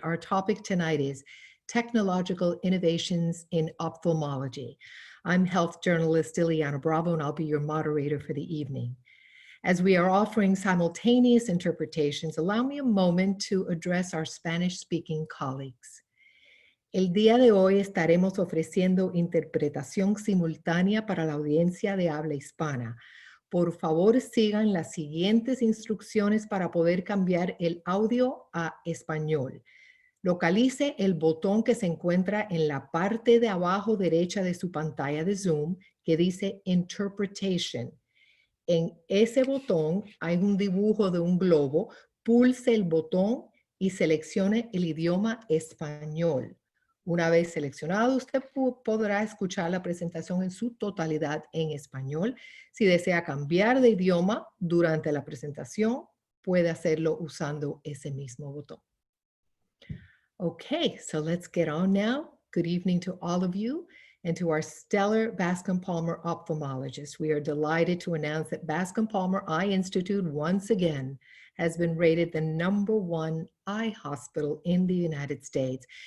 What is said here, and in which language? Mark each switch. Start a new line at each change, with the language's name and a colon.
English: Our topic tonight is Technological Innovations in Ophthalmology. I'm health journalist Ileana Bravo, and I'll be your moderator for the evening. As we are offering simultaneous interpretations, allow me a moment to address our Spanish-speaking colleagues.
Spanish: El día de hoy estaremos ofreciendo interpretación simultánea para la audiencia de habla hispana. Por favor, sigan las siguientes instrucciones para poder cambiar el audio a español. Localice el botón que se encuentra en la parte de abajo derecha de su pantalla de Zoom que dice Interpretation. En ese botón hay un dibujo de un globo. Pulse el botón y seleccione el idioma español. Una vez seleccionado, usted podrá escuchar la presentación en su totalidad en español. Si desea cambiar de idioma durante la presentación, puede hacerlo usando ese mismo botón.
English: Okay, so let's get on now. Good evening to all of you and to our stellar Bascom Palmer ophthalmologists. We are delighted to announce that Bascom Palmer Eye Institute once again has been rated the #1 eye hospital in the United States.